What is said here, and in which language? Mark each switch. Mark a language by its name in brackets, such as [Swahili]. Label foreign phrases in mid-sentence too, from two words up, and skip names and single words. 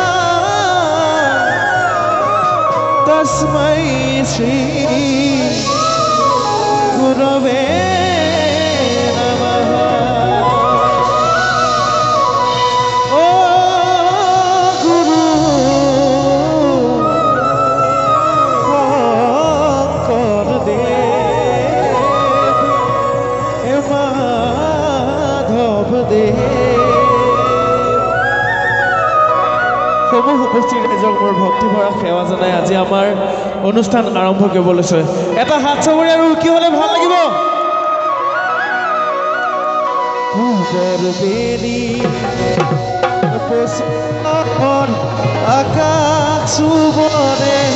[Sanskrit] तस्मै श्री गुरवे नमः [Assamese] অ' গুৰু শংকৰদেৱ হে মাধৱদেৱ সমূহ উপস্থিত ৰাইজক মোৰ ভক্তি ভৰা সেৱা জনাই আজি আমাৰ অনুষ্ঠান আৰম্ভ কৰিব লৈছে এটা হাত চাপৰি আৰু কি হলে ভাল লাগিব বেলি আকাশ চুবনে